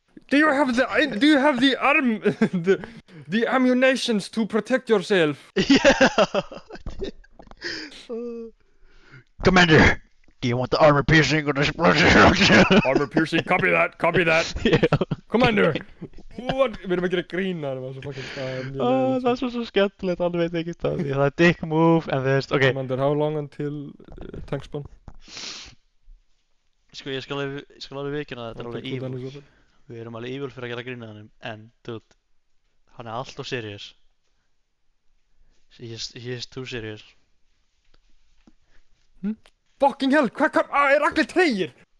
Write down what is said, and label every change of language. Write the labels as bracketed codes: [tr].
[en] Do you have the arm, the ammunitions to protect yourself? Yeah. Commander, do you want the armor piercing or the explosion? Armor piercing, copy that. Yeah. Commander! What? [is] Við erum að gera grína, það var svo fucking það er svo skemmtilegt, hann veit ekki það. Það er [en] dick move, [is] en þú veist, ok. [en] Commander, how long until tank spawn? [is] Sko, ég skal alveg viðkynna þetta er alveg evil. Við erum alveg evil fyrir að gera grína hann, en, dude, hann er alltof serious. [en] He is too serious. Fucking hell, [is] hvað er allir tregir?